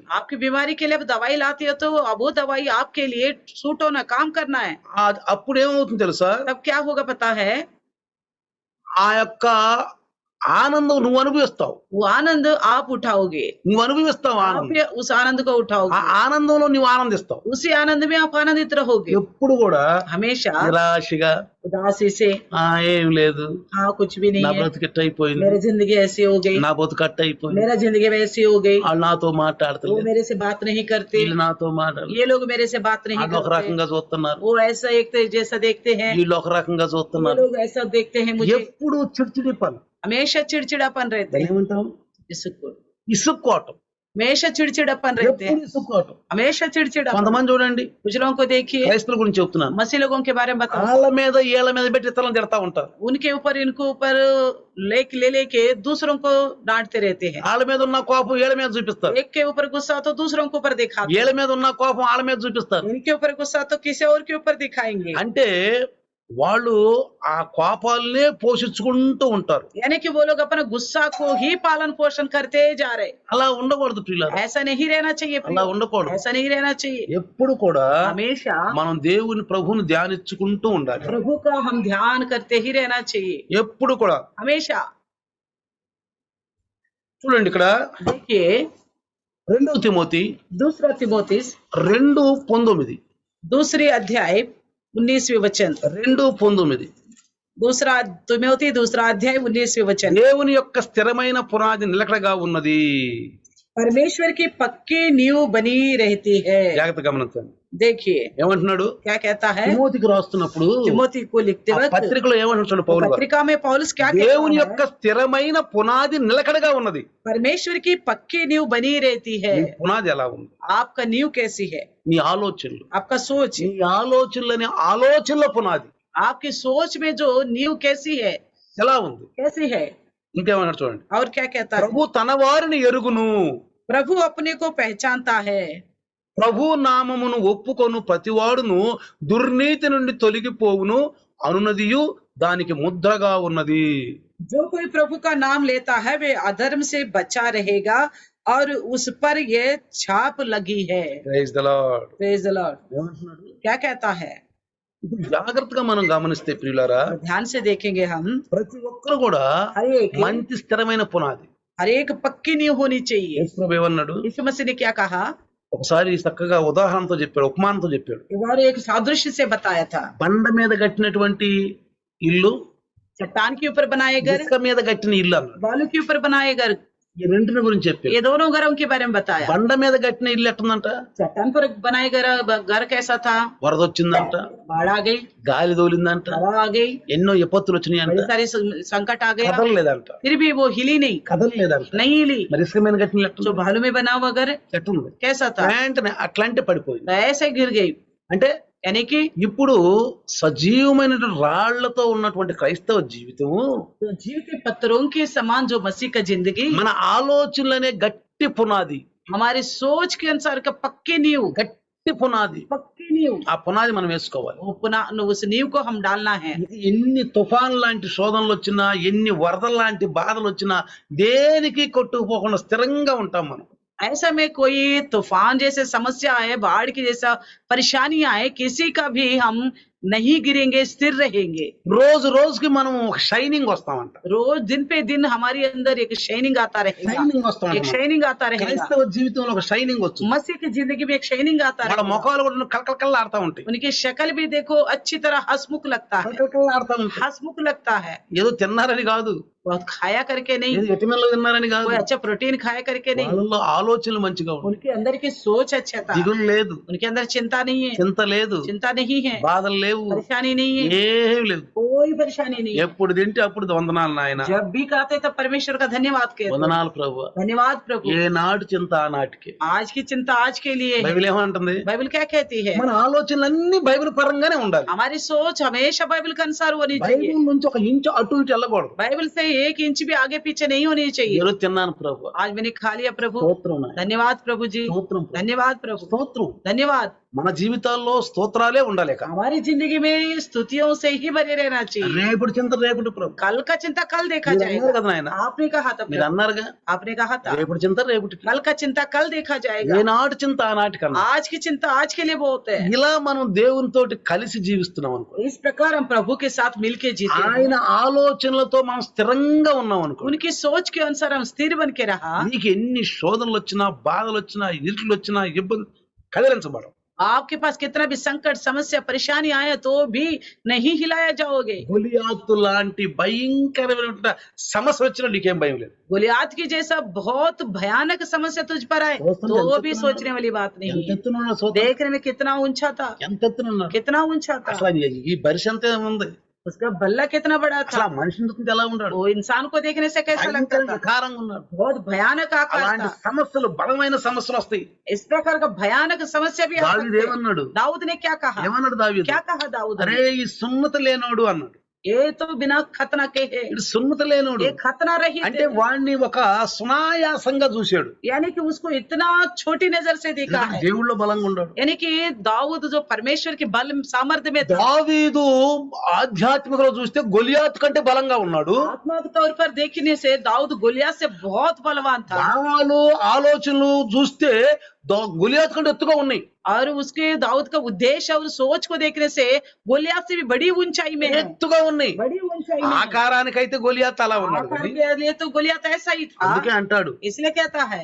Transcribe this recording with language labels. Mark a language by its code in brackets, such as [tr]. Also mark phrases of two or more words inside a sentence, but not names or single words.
[hi] आपकी बीमारी के लिए अब दवाई लाती हो तो अब वो दवाई आपके लिए सूट होना, काम करना है। [te] అప్పుడు ఏమవుతుంది తెలుసా, [hi] तब क्या होगा पता है, [te] ఆ యొక్క ఆనందం నువ్వు అనుభవిస్తావు, [hi] वो आनंद आप उठाओगे, [te] నువ్వు అనుభవిస్తావు [hi] आप [te] ఆనందం. [hi] ये उस आनंद को [te] ఆ [hi] उठाओगे, [te] ఆనందంలో నువ్వు ఆనందిస్తావు. [hi] उसी आनंद में आप आनंदित रहोगे। [te] ఎప్పుడు కూడా [hi] हमेशा [te] నిరాశగా [hi] उदासी से, [te] ఏం లేదు, [hi] हाँ कुछ भी [te] నా [hi] नहीं है, [te] బ్రతికిట్ట అయిపోయింది, [hi] मेरी जिंदगी ऐसी हो गई, [te] నా బతుకట్ట అయిపోయింది, [hi] मेरा जिंदगी वैसी हो गई, [te] వాళ్ళు నాతో [hi] वो [te] మాట్లాడతలేదు, [hi] मेरे से बात नहीं करते, [te] వీళ్ళు నాతో మాట్లాడలేదు, [hi] ये लोग मेरे से बात नहीं [te] వాళ్ళు ఒక [hi] करते, [te] రకంగా చూస్తున్నారు, [hi] वो ऐसा एक जैसा देखते हैं, [te] వీళ్ళు ఒక రకంగా [hi] ये [te] చూస్తున్నారు. [hi] लोग ऐसा देखते हैं मुझे, [te] ఎప్పుడు చిడిచిడి పని, [hi] हमेशा चिड़चिड़ापन रहते हैं, [te] ఏమంటాం, [hi] इसको [te] ఇసుక్కోవటం, [hi] हमेशा चिड़चिड़ापन रहते [te] ఎప్పుడు [hi] हैं, [te] ఇసుక్కోవటం. [hi] हमेशा चिड़चिड़ापन। [te] కొంతమంది చూడండి, [hi] कुछ लोगों को देखिए, [te] క్రైస్తవుల గురించి చెప్తున్నాను, [hi] मसीह लोगों के बारे में बताओ, [te] వాళ్ళ మీద ఏళ్ళ మీద పెట్టి ఇతరులను తిడతా ఉంటారు, [hi] उनके ऊपर इनको ऊपर ले लेके दूसरों को डांटते रहते हैं, [te] వాళ్ళ మీద ఉన్న కోపం ఏళ్ళ మీద చూపిస్తారు, [hi] एक के ऊपर गुस्सा तो दूसरों के ऊपर दिखाते हैं, [te] ఏళ్ళ మీద ఉన్న కోపం వాళ్ళ మీద చూపిస్తారు. [hi] इनके ऊपर गुस्सा तो किसी और के ऊपर दिखाएंगे, [te] అంటే వాళ్ళు ఆ కోపాలనే పోషించుకుంటూ ఉంటారు. [hi] यानी कि वो लोग अपना गुस्सा को ही पालन पोषण करते जा रहे। [te] అలా ఉండకూడదు ప్రియులారా, [hi] ऐसा नहीं रहना चाहिए, [te] అలా ఉండకూడదు. [hi] ऐसा नहीं रहना चाहिए। [te] ఎప్పుడు కూడా [hi] हमेशा [te] మనం దేవుని ప్రభువుని ధ్యానించుకుంటూ ఉండాలి. [hi] प्रभु का हम ध्यान करते ही रहना चाहिए, [te] ఎప్పుడు కూడా [hi] हमेशा। [te] చూడండి, ఇక్కడ [hi] देखिए [te] 2 తిమోతి [hi] दूसरा तिमोथी [te] 2:19, [hi] दूसरी अध्याय 19वें वचन, [te] 2:19, [hi] दूसरा तिमोथी दूसरा अध्याय 19वें वचन, [te] దేవుని యొక్క స్థిరమైన పునాది నిలకడగా ఉన్నది. [hi] परमेश्वर की पक्की नींव बनी रहती है। [te] జాగ్రత్త గమనించండి, [hi] देखिए [te] ఏమంటున్నాడు, [hi] क्या कहता है, [te] తిమోతికి రాస్తున్నప్పుడు [hi] तिमोथी को लिखते [te] ఆ [hi] वक्त [te] పత్రికలో ఏమంటున్నాడు పౌలు గారు, [hi] पत्रिका में पौलुस क्या [te] దేవుని [hi] कहता [te] యొక్క [hi] है, [te] స్థిరమైన పునాది నిలకడగా ఉన్నది. [hi] परमेश्वर की पक्की नींव बनी रहती है। [te] నీ పునాది ఎలా ఉంది, [hi] आपका नींव कैसी है, [te] నీ ఆలోచనలు, [hi] आपका सोच, [te] నీ ఆలోచనలని ఆలోచనల పునాది [hi] आपकी सोच में जो नींव कैसी है, [te] ఎలా ఉంది. [hi] कैसी है। [te] ఇంకేమన్నాడు చూడండి, [hi] और क्या कहता है, [te] ప్రభు తన వారిని ఎరుగును, [hi] प्रभु अपने को पहचानता है, [te] ప్రభు నామమును ఒప్పుకొను ప్రతివాడును దుర్నీతి నుండి తొలగిపోవును అనునదియు దానికి ముద్రగా ఉన్నది. [hi] जो कोई प्रभु का नाम लेता है वे अधर्म से बचा रहेगा और उस पर ये छाप लगी है। [en] Praise the Lord. Praise the Lord. [te] ఏమంటున్నాడు, [hi] क्या कहता है, [te] ఇప్పుడు జాగ్రత్తగా మనం గమనిస్తే ప్రియులారా, [hi] ध्यान से देखेंगे हम, [te] ప్రతి ఒక్కరు కూడా [hi] हर एक [te] మంచి స్థిరమైన పునాది. [hi] हर एक पक्की नींव होनी चाहिए। [te] యేసు ప్రభు ఏమన్నాడు, [hi] यीशु मसीह ने क्या कहा, [te] ఒకసారి చక్కగా ఉదాహరణతో చెప్పాడు, ఉపమానంతో చెప్పాడు. [hi] एक बार एक सादृश्य से बताया था, [te] బండ మీద కట్టినటువంటి ఇల్లు, [hi] चट्टान के ऊपर बनाए घर, [te] ఇసుక మీద కట్టిన ఇల్లు అన్నాడు. [hi] बालू के ऊपर बनाए घर, [te] ఈ రెండింటిని గురించి చెప్పాడు. [hi] ये दोनों घरों के बारे में बताया। [te] బండ మీద కట్టిన ఇల్లు ఎట్టుందంట, [hi] चट्टान पर बनाए घर कैसा था, [te] వరద వచ్చిందంట, [hi] बाढ़ आ गई, [te] గాలి తోలిందంట, [hi] हवा आ गई, [te] ఎన్నో విపత్తులు వచ్చినాయంట, [hi] बड़ी सारी संकट आ गया, [te] కదలలేదంట, [hi] फिर भी वो हिली नहीं, [te] కదలలేదంట. [hi] नहीं हिली। [te] మరి ఇసుక మీద కట్టిన ఇల్లు [hi] जो [te] ఎట్టుంది? [hi] भालू में बना हुआ घर [te] ఎట్టుంది? [hi] कैसा था, [te] వెంటనే అట్లాంటి పడిపోయింది. [hi] तो ऐसे गिर गई। [te] అంటే [hi] यानी कि [te] ఇప్పుడు సజీవమైనటువంటి రాళ్లతో ఉన్నటువంటి క్రైస్తవ జీవితము [hi] तो जीव के पत्थरों के समान जो मसीह का जिंदगी, [te] మన ఆలోచనలనే గట్టి పునాది, [hi] हमारी सोच के अनुसार का पक्की नींव, [te] గట్టి పునాది. [hi] पक्की नींव, [te] ఆ పునాది మనం వేసుకోవాలి. [hi] वो पुनः उस नींव को हम डालना है। [te] ఇది ఎన్ని తుఫాన్ లాంటి శోధనలు వచ్చినా, ఎన్ని వరదల లాంటి బాధలు వచ్చినా దేనికి కొట్టుకుపోకుండా స్థిరంగా ఉంటాం మనం. [hi] ऐसा में कोई तूफान जैसे समस्या आए, बाढ़ की जैसा परेशानी आए, किसी का भी हम नहीं गिरेंगे, स्थिर रहेंगे। [te] రోజు రోజుకి మనం ఒక షైనింగ్ వస్తామంట, [hi] रोज दिन पे दिन हमारे अंदर एक शाइनिंग आता रहेगा, [te] షైనింగ్ [hi] एक [te] వస్తామంట. [hi] शाइनिंग आता रहेगा। [te] క్రైస్తవ జీవితంలో ఒక షైనింగ్ వచ్చు. [hi] मसीह की जिंदगी में एक शाइनिंग आता [te] వాళ్ళ [hi] रहेगा। [te] ముఖాలు కూడా కలకల ఆడుతూ ఉంటాయి, [hi] उनकी शक्ल भी देखो अच्छी तरह हंसमुख लगता है, [te] కలకల ఆడుతూ ఉంటాయి. [hi] हंसमुख लगता है। [te] ఏదో తిన్నారని కాదు, [hi] बहुत खाया करके नहीं, [te] ఏదో విటమిన్లు తిన్నారని కాదు, [hi] कोई अच्छा प्रोटीन खाया करके नहीं, [te] వాళ్ళలో ఆలోచనలు మంచిగా ఉంటాయి, [hi] उनके अंदर की सोच अच्छा था, [te] దిగులు లేదు, [hi] उनके अंदर चिंता नहीं है, [te] చింత లేదు, [hi] चिंता नहीं है, [te] బాధలు లేవు, [hi] परेशानी नहीं है, [te] ఏమీ లేదు. [hi] कोई परेशानी नहीं है। [te] ఎప్పుడు తింటే అప్పుడు వందనాలు నాయన, [hi] जब भी खाते तब परमेश्वर का धन्यवाद कहते, [te] వందనాలు ప్రభువా. [hi] धन्यवाद प्रभु। [te] ఏ నాటి చింత ఆ నాటికే. [hi] आज की चिंता आज के लिए है। [te] బైబిల్ ఏమంటుంది, [hi] बाइबल क्या कहती है, [te] మన ఆలోచనలన్నీ బైబిల్ పరంగానే ఉండాలి. [hi] हमारी सोच हमेशा बाइबल के अनुसार होनी चाहिए। [te] బైబిల్ నుంచి ఒక ఇంచు అటు ఇటు వెళ్ళకూడదు. [hi] बाइबल से एक इंच भी आगे पीछे नहीं होनी चाहिए। [te] ఈరోజు తిన్నాను ప్రభు, [hi] आज मैंने खा लिया प्रभु, [te] స్తోత్రం నాయన, [hi] धन्यवाद प्रभु जी, [te] స్తోత్రం ప్రభు, [hi] धन्यवाद प्रभु, [te] స్తోత్రం. [hi] धन्यवाद। [te] మన జీవితాల్లో స్తోత్రాలే ఉండాలి ఇక. [hi] हमारी जिंदगी में स्तुतियों से ही भरे रहना चाहिए। [te] రేపటి చింత రేపటి ప్రభు. [hi] कल का चिंता कल देखा [te] మీరు అన్నారు [hi] जाएगा। [te] కదా నాయన, [hi] आपने कहा था [te] మీరు అన్నారుగా [hi] आपने कहा था [te] రేపటి చింత రేపటికి, [hi] कल का चिंता कल देखा जाएगा। [te] ఏనాటి చింత ఆనాటి కన్నా. [hi] आज की चिंता आज के लिए बहुत है। [te] ఇలా మనం దేవునితోటి కలిసి జీవిస్తున్నాం అనుకో, [hi] इस प्रकार हम प्रभु के साथ मिलके जीते हैं। [te] ఆయన ఆలోచనలతో మనం స్థిరంగా ఉన్నాం అనుకో, [hi] उनकी सोच के अनुसार हम स्थिर बन के रहा। [te] నీకు ఎన్ని శోధనలు వచ్చినా, బాధలు వచ్చినా, ఇరుకులు వచ్చినా, ఇబ్బంది కదిలించబడవు. [hi] आपके पास कितना भी संकट समस्या परेशानी आया तो भी नहीं हिलाया जाओगे। [te] గొలియాతు లాంటి భయంకరమైన సమస్య వచ్చినా నీకేం భయం లేదు. [hi] गोलियात की जैसा बहुत भयानक समस्या तुझ पर आए तो भी सोचने वाली बात नहीं [te] ఎంత [hi] है। [te] ఎత్తున సోదరుడు, [hi] देखने में कितना ऊंचा था, [te] ఎంత ఎత్తున [hi] कितना ऊंचा था, [te] అసలు ఈ బరిస అంతే ఉంది. [hi] उसका बल्ला कितना बड़ा [te] అసలు [hi] था। [te] ఆ మనిషిని చూస్తుంటే ఎలా ఉన్నాడు, [hi] वो इंसान को देखने से कैसा लगता [te] భయంకరంగా [hi] था, [te] వికారంగా ఉన్నాడు. [hi] बहुत भयानक आकार [te] అలాంటి [hi] था। [te] సమస్యలు, బలమైన సమస్యలు వస్తాయి. [hi] इस प्रकार का भयानक समस्या भी आ [te] దావీదు [hi] सकते हैं। [te] ఏమన్నాడు, [hi] दाऊद ने क्या कहा, [te] ఏమన్నాడు దావీదు, [hi] क्या कहा दाऊद [te] అరే [hi] ने? [te] ఈ సున్నత లేనోడు అన్నాడు. [hi] ये तो बिना खतना के है, [te] ఇది సున్నత లేనోడు [hi] ये खतना रहित [te] అంటే [hi] है। [te] వాడిని ఒక సునాయాసంగా చూశాడు. [hi] यानी कि उसको इतना छोटी नजर से देखा है। [te] దేవుళ్ళో బలంగా ఉన్నాడు. [hi] यानी कि दाऊद जो परमेश्वर के बल सामर्थ्य में था, [te] దావీదు ఆధ్యాత్మికలో చూస్తే గొలియాతు కంటే బలంగా ఉన్నాడు. [hi] आत्मा के तौर पर देखने से दाऊद गोलियत से बहुत बलवान था। [te] భావాలు ఆలోచనలు చూస్తే గొలియాతు కంటే ఎత్తుగా ఉన్నాయి. [hi] और उसके दाऊद का उद्देश्य और सोच को देखने से गोलियत से भी बड़ी ऊंचाई में है, [te] ఎత్తుగా ఉన్నాయి. [hi] बड़ी ऊंचाई में है। [te] ఆకారానికైతే గొలియాతు అలా ఉన్నాడు. [hi] आकार के लिए तो गोलियत ऐसा ही था। [te] అందుకే అంటాడు, [hi] इसलिए कहता है